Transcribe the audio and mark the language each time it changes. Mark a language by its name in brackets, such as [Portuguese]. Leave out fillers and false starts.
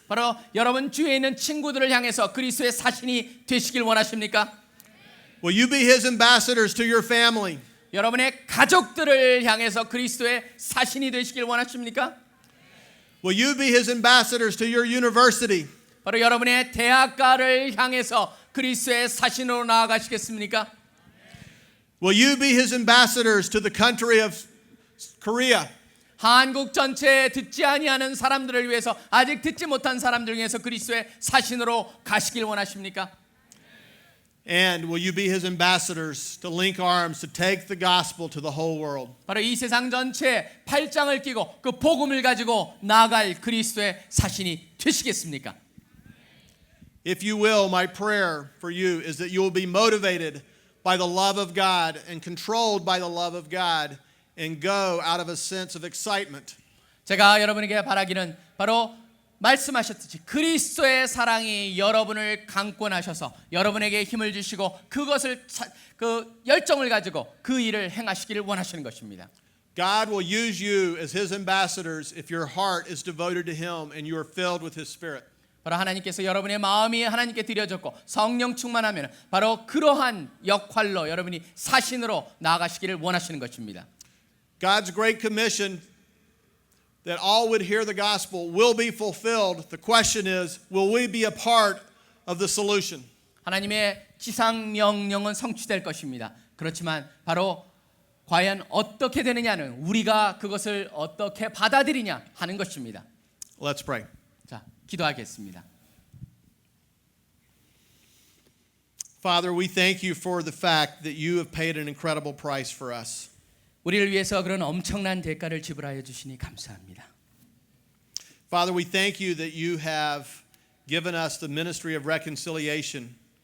[Korean] 바로 여러분 주위에 있는 친구들을 향해서 그리스도의 사신이 되시길 원하십니까? [English] Will you be his ambassadors to your family? [Korean] 여러분의 가족들을 향해서 그리스도의 사신이 되시길 원하십니까? [English] Will you be his ambassadors to your university? [Korean] 바로 여러분의 대학가를 향해서 그리스도의 사신으로 나아가시겠습니까? [English] Will you be his ambassadors to the country of Korea? [Korean] 한국 전체에 듣지 아니하는 사람들을 위해서, 아직 듣지 못한 사람들을 위해서 그리스도의 사신으로 가시길 원하십니까? [English] And will you be his ambassadors to link arms to take the gospel to the whole world? [Korean] 바로 이 세상 전체에 팔짱을 끼고 그 복음을 가지고 나아갈 그리스도의 사신이 되시겠습니까? [English] If you will, my prayer for you is that you will be motivated by the love of God and controlled by the love of God and go out of a sense of excitement. [Korean] 제가 여러분에게 바라기는 바로 말씀하셨듯이 그리스도의 사랑이 여러분을 강권하셔서 여러분에게 힘을 주시고 그것을 그 열정을 가지고 그 일을 행하시기를 원하시는 것입니다. [English] God will use you as his ambassadors if your heart is devoted to him and you are filled with his spirit. [Korean] 바로 하나님께서 여러분의 마음이 하나님께 드려졌고 성령 충만하면 바로 그러한 역할로 여러분이 사신으로 나아가시기를 원하시는 것입니다. [English] God's great commission that all would hear the gospel will be fulfilled. The question is, will we be a part of the solution? [Korean] 하나님의 지상 명령은 성취될 것입니다. 그렇지만 바로 과연 어떻게 되느냐는 우리가 그것을 어떻게 받아들이냐 하는 것입니다. [English] Let's pray. [Korean] 자, 기도하겠습니다. [English] Father, we thank you for the fact that you have paid an incredible price for us. [Korean] 우리를 위해서 그런 엄청난 대가를 지불하여 주시니 감사합니다. [English] Father, we thank you that you have given us the ministry of reconciliation.